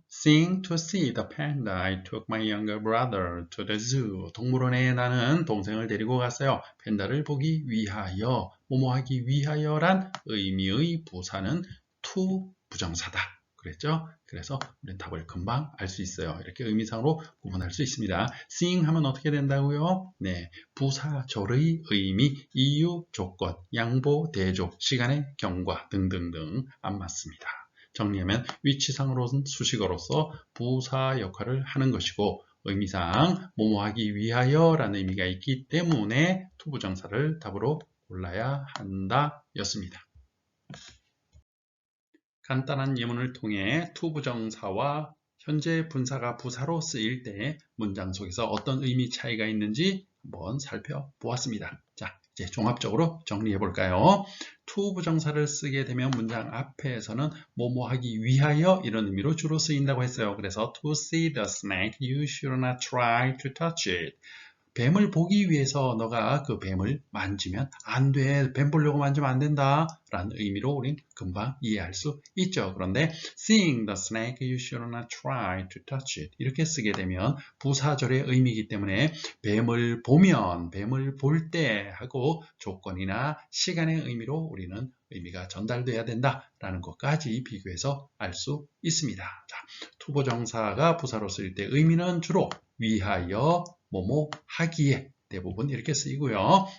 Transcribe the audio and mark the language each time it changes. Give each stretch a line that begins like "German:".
English: Seeing to see the panda, I took my younger brother to the zoo.
Korean: 동물원에 나는 동생을 데리고 갔어요. 팬다를 보기 위하여, 뭐뭐 하기 위하여란 의미의 부사는 to 부정사다. 그랬죠? 그래서 우리는 답을 금방 알 수 있어요. 이렇게 의미상으로 구분할 수 있습니다. seeing 하면 어떻게 된다고요? 네, 부사절의 의미, 이유, 조건, 양보, 대조, 시간의 경과 등등등 안 맞습니다. 정리하면 위치상으로는 수식어로서 부사 역할을 하는 것이고 의미상 뭐뭐 하기 위하여 라는 의미가 있기 때문에 투부정사를 답으로 골라야 한다 였습니다. 간단한 예문을 통해 투부정사와 현재 분사가 부사로 쓰일 때 문장 속에서 어떤 의미 차이가 있는지 한번 살펴보았습니다. 자, 이제 종합적으로 정리해 볼까요? to 부정사를 쓰게 되면 문장 앞에서는 뭐뭐 하기 위하여 이런 의미로 주로 쓰인다고 했어요. 그래서
English: to see the snake, you should not try to touch it.
Korean: 뱀을 보기 위해서 너가 그 뱀을 만지면 안 돼. 뱀 보려고 만지면 안 된다. 라는 의미로 우린 금방 이해할 수 있죠. 그런데
English: seeing the snake, you should not try to touch it.
Korean: 이렇게 쓰게 되면 부사절의 의미이기 때문에 뱀을 보면, 뱀을 볼 때 하고 조건이나 시간의 의미로 우리는 의미가 전달돼야 된다라는 것까지 비교해서 알 수 있습니다. 자, 투부정사가 부사로 쓰일 때 의미는 주로 위하여, 뭐뭐 하기에 대부분 이렇게 쓰이고요.